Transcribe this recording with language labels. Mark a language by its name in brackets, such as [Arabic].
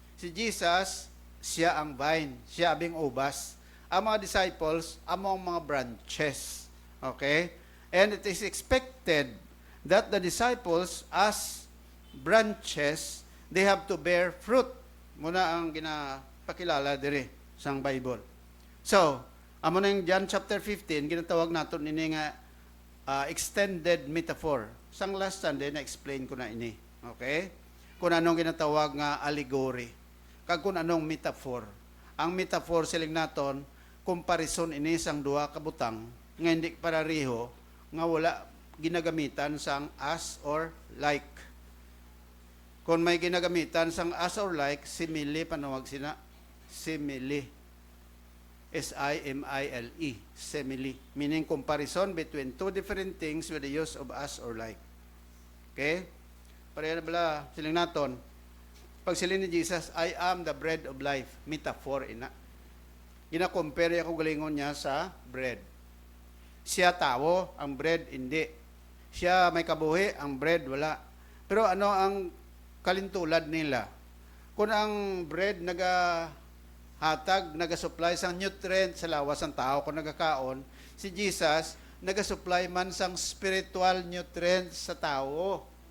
[Hiligaynon] Si Jesus, siya ang vine, siya abing ubas. Ang mga disciples, among mga branches. Okay? [English] And it is expected that the disciples, as branches, they have to bear fruit. [Hiligaynon] Muna ang ginapakilala diri sang Bible. So, amo na yung John chapter 15, ginatawag natin ini nga extended metaphor. Sang last Sunday, na-explain ko na ini. Okay? Kung anong ginatawag nga allegory. Kag kung anong metaphor. Ang metaphor siling naton, comparison ini sang duha kabutang, nga hindi parariho, nga wala ginagamitan sang as or like. Kung may ginagamitan sang as or like, simile, panawag sina, simile. [English] S-I-M-I-L-E, simile, meaning comparison between two different things with the use of as or like. Okay? [Hiligaynon] Pareha na bala, siling naton. pagsilin ni [English] Jesus, I am the bread of life. [Hiligaynon] Metaphor ina. Gina-compare ako galingon niya sa bread. Siya tao, ang bread hindi. Siya may kabuhi, ang bread wala. Pero ano ang kalintulad nila? Kung ang bread nagahatag, nagasupply sang nutrient sa lawas ng tao kung nagakaon, si Jesus nagasupply man sang spiritual nutrients sa tao.